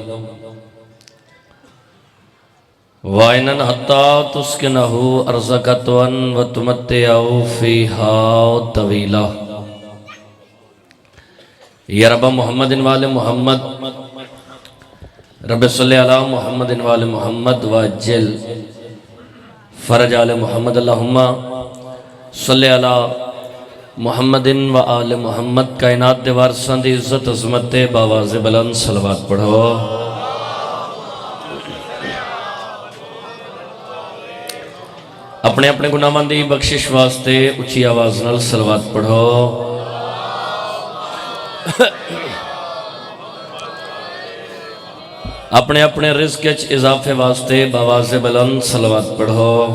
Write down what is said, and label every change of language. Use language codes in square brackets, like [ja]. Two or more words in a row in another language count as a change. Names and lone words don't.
[ar] وعینا حتی تسکنہ ارضک طوعا وتمتع فیہا طویلا یا رب محمد وآل محمد رب صلی علی محمد وآل محمد واجل فرج آل محمد اللہم صلی علی محمد وآل محمد [pa] کائنات دے وارثاں دی عزت عظمت باواز بلند صلوات پڑھو اپنے اپنے گناہاں دی بخشش واسطے اچھی آواز نال صلوات پڑھو اپنے اپنے رزق اچ اضافے واسطے باواز بلند صلوات پڑھو